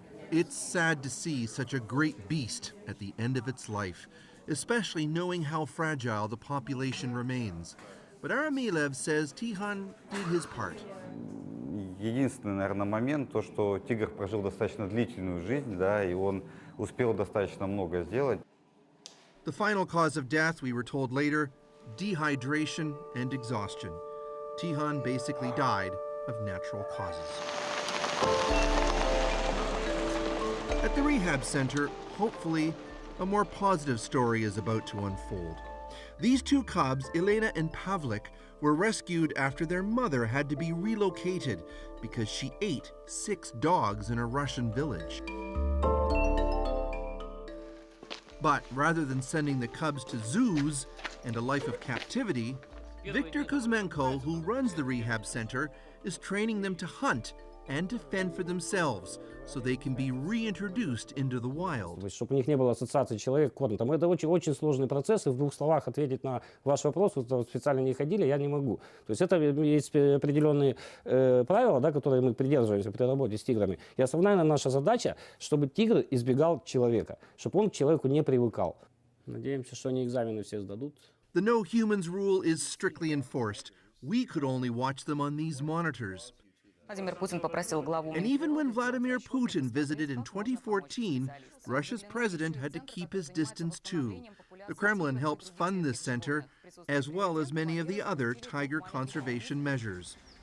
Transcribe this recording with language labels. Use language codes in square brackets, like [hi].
[en] It's sad to see such a great beast at the end of its life, especially knowing how fragile the population remains. But Aramilev says Tihan did his part. [ru] Единственный, наверное, момент, то, что тигр прожил достаточно длительную жизнь, да, и он успел достаточно много сделать. [en] The final cause of death, we were told later, dehydration and exhaustion. Tihan basically died of natural causes. At the rehab center, hopefully, a more positive story is about to unfold. These two cubs, Elena and Pavlik, were rescued after their mother had to be relocated because she ate 6 dogs in a Russian village. But rather than sending the cubs to zoos and a life of captivity, Viktor Kuzmenko, who runs the rehab center, is training them to hunt and to fend for themselves so they can be reintroduced into the wild. [ru] Чтобы у них не было ассоциации человек-корм. Там это очень сложный процесс, и в 2 словах ответить на ваш вопрос, вот специально не ходили, я не могу. То есть это есть определенные правила, да, которые мы придерживаемся при работе с тиграми. И основная наша задача, чтобы тигр избегал человека, чтобы он к человеку не привыкал. Надеемся, что они экзамены все сдадут. [en] The no humans rule is strictly enforced. We could only watch them on these monitors. And even when Vladimir Putin visited in 2014, Russia's president had to keep his distance too. The Kremlin helps fund this center, as well as many of the other tiger conservation measures.